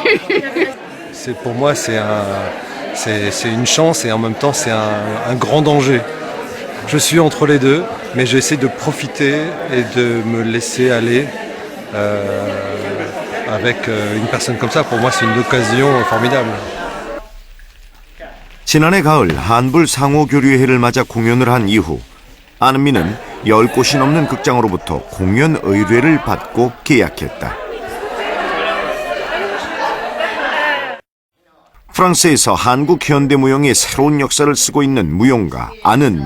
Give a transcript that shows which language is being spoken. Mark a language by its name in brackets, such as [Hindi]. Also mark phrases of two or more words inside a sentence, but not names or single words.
[French] Pour moi, c'est une chance et en même temps c'est un grand danger. Je suis entre les deux, mais j'essaie de profiter et de me laisser aller. Avec une personne comme ça, pour moi, c'est une occasion formidable. [Korean] 지난해 가을 한불 상호교류회를 맞아 공연을 한 이후 안은미는 10곳이 넘는 극장으로부터 공연 의뢰를 받고 계약했다. 프랑스에서 한국 현대무용의 새로운 역사를 쓰고 있는 무용가 안은미.